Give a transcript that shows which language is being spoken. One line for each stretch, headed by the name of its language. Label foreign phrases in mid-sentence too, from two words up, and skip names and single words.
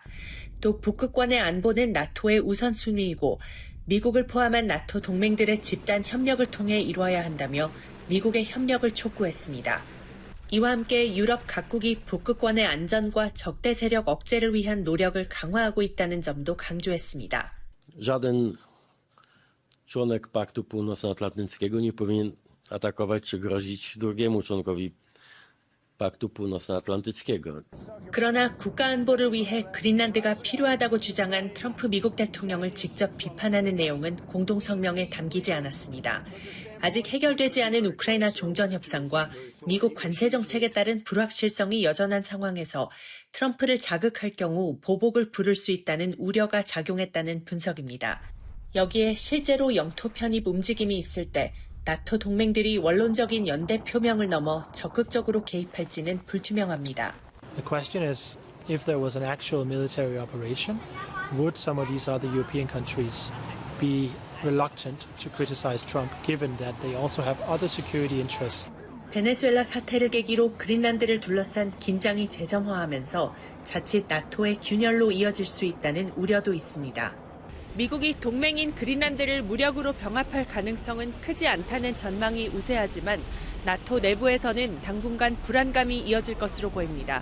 Korean: 또 북극권의 안보는 나토의 우선순위이고 미국을 포함한 나토 동맹들의 집단 협력을 통해 이루어야 한다며 미국의 협력을 촉구했습니다. 이와 함께 유럽 각국이 북극권의 an전과 적대 세력 억제를 위한 노력을 강화하고 있다는 점도 강조했습니다.
Polish: Żaden członek Paktu Północnoatlantyckiego nie powinien atakować czy grozić drugiemu członkowi Paktu Północnoatlantyckiego.
Korean: 그러나 국가 안보를 위해 그린란드가 필요하다고 주장한 트럼프 미국 대통령을 직접 비판하는 내용은 공동 성명에 담기지 않았습니다. 아직 해결되지 않은 우크라이나 종전 협상과 미국 관세 정책에 따른 불확실성이 여전한 상황에서 트럼프를 자극할 경우 보복을 부를 수 있다는 우려가 작용했다는 분석입니다. 여기에 실제로 영토 편입 움직임이 있을 때 나토 동맹들이 원론적인 연대 표명을 넘어 적극적으로 개입할지는 불투명합니다.
English: The question is, if there was an actual military operation, would some of these other European countries be reluctant to criticize Trump, given that they also have other security interests?
Korean: 베네수엘라 사태를 계기로 그린란드를 둘러싼 긴장이 재점화하면서 자칫 나토의 균열로 이어질 수 있다는 우려도 있습니다. 미국이 동맹인 그린란드를 무력으로 병합할 가능성은 크지 않다는 전망이 우세하지만 나토 내부에서는 당분간 불안감이 이어질 것으로 보입니다.